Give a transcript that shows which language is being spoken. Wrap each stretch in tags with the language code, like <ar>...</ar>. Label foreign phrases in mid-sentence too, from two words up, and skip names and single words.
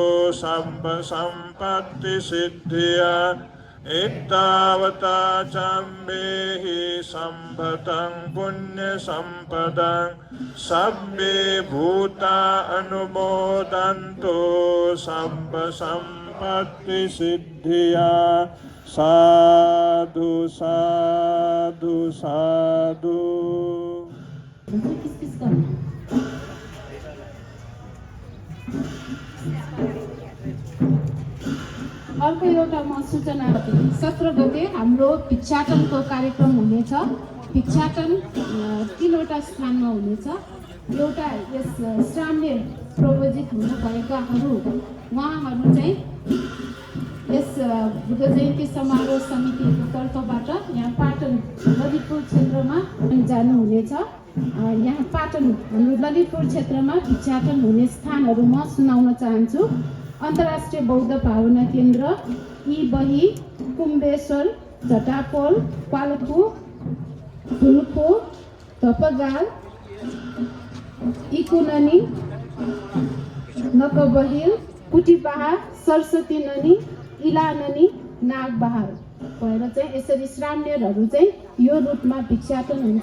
<pi>सब्बसम्पत्तिसिद्धिया इत्तावता चम्मेहि सम्भतं पुण्यसम्पदं सब्बे भूता अनुमोदन्तु सब्बसम्पत्तिसिद्धिया साधु साधु साधु।</pi> <ne>अर्को एउटा म सूचना 17 गते हाम्रो भिक्षाटनको कार्यक्रम हुनेछ। भिक्षाटन 3वटा स्थानमा हुनेछ। एउटा यस श्रामले प्रयोजित हुनुभएकाहरू उहाँहरू चाहिँ यस बुद्ध जयन्ती समारोह समितिको तर्फबाट यहाँ पाटन ललितपुर क्षेत्रमा जानुहुनेछ। यहाँ पाटन हाम्रो ललितपुर क्षेत्रमा भिक्षाटन हुने स्थानहरू म सुनाउन चाहन्छु। अन्तर्राष्ट्रिय बौद्ध भावना केन्द्र, इबही, कुम्बेश्वर, झटापोल, पाल्पु, धुल्पो, धपगाल, इकुननी, नकबहिल, कुटिपाहा, सरस्वती ननी, इलाननी, नागबहार भएर चाहिँ यसरी श्रामणेरहरू चाहिँ यो रुटमा भिक्षाटन हुन्छ।</ne>